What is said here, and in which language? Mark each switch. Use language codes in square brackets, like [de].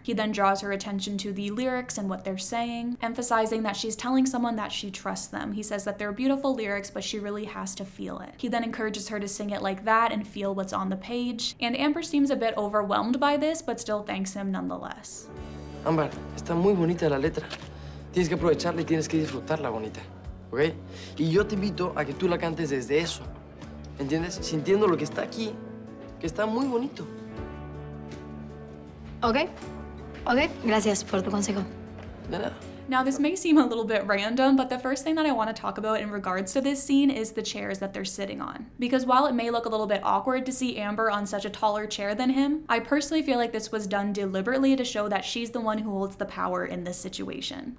[en] He then draws her attention to the lyrics and what they're saying, emphasizing that she's telling someone that she trusts them. He says that they're beautiful lyrics, but she really has to feel it. He then encourages her to sing it like that and feel what's on the page, and Amber seems a bit overwhelmed by this, but still thanks him nonetheless. [es] Ámbar, está muy bonita la letra. Tienes que aprovecharla y tienes que disfrutarla bonita, ¿ok? Y yo te invito a que tú la cantes desde eso, ¿entiendes? Sintiendo lo que está aquí, que está muy bonito. Ok, gracias por tu consejo. De nada. [en] Now this may seem a little bit random, but the first thing that I want to talk about in regards to this scene is the chairs that they're sitting on. Because while it may look a little bit awkward to see Amber on such a taller chair than him, I personally feel like this was done deliberately to show that she's the one who holds the power in this situation.